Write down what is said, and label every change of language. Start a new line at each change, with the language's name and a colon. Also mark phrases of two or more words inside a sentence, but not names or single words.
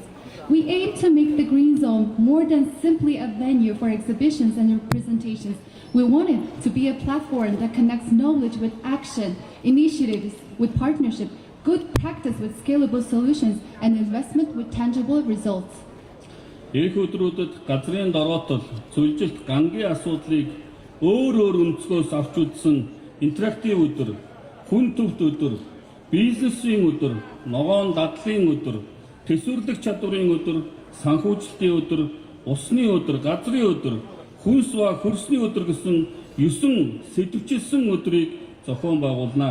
English: We aim to make the Green Zone more than simply a venue for exhibitions and presentations. We want it to be a platform that connects knowledge with action, initiatives with partnership, good practice with scalable solutions and investment with tangible results.
Mongolian: Эх өдрүүдэд газрын дороотол зөвлөлт гангийн асуудлыг өөр өнцгөөс авч үзсэн интерактив өдөр, хүн төвт өдөр, бизнесийн өдөр, ногоон дадлын өдөр, төсвөрлөх чадварын өдөр, санхүүжилтийн өдөр, усны өдөр, газрын өдөр, хүнс ба хөрсний өдөр гэсэн 9 сэдвчилсэн өдрийг зохион байгуулнаа.